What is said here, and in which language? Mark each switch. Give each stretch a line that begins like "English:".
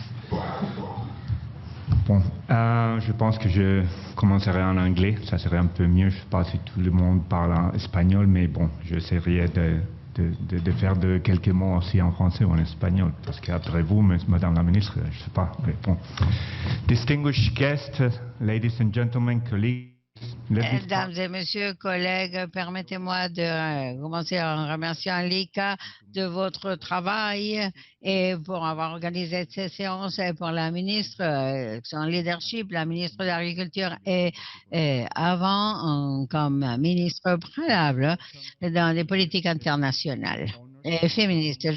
French: Bon, je pense que je commencerai en anglais, ça serait un peu mieux. Je ne sais pas si tout le monde parle en espagnol, mais bon, j'essaierai de faire quelques mots aussi en français ou en espagnol, parce qu'après vous, Madame la Ministre, je ne sais pas, mais bon.
English: Distinguished guests, ladies and gentlemen, colleagues,
French: Mesdames et messieurs, collègues, permettez-moi de commencer en remerciant l'ICA de votre travail et pour avoir organisé cette séance et pour la ministre, son leadership, la ministre de l'Agriculture et avant comme ministre préalable dans les politiques internationales et féministes.